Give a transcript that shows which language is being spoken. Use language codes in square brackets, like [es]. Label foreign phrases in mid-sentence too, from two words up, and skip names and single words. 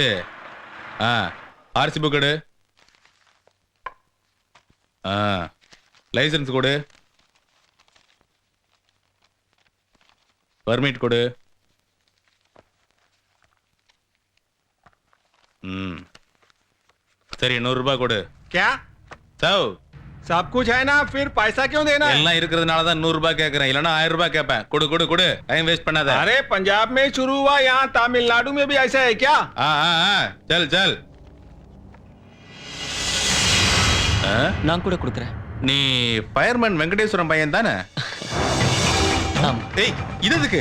[en] RC book [ta] எடு. லைசன்ஸ் கொடு. பர்மிட் கொடு. சரி 100 ரூபாய் கொடு. [hi] क्या சவ் सब कुछ है ना, फिर पैसा क्यों देना है? [ta] எல்லாம் இருக்கிறதுனால தான் 100 ரூபாய் கேட்கறேன், இல்லனா 1000 ரூபாய் கேட்பேன். கொடு கொடு கொடு, [en] time waste [ta] பண்ணாத. [hi] अरे पंजाब में शुरू हुआ, यहाँ तमिलनाडु में भी ऐसा है क्या? चल चल. [ta] நான் கூட கொடுக்குறேன். நீ ஃபயர்மேன் வெங்கடேஸ்வரம் பையன் தானே? ஏய் இது எதுக்கு?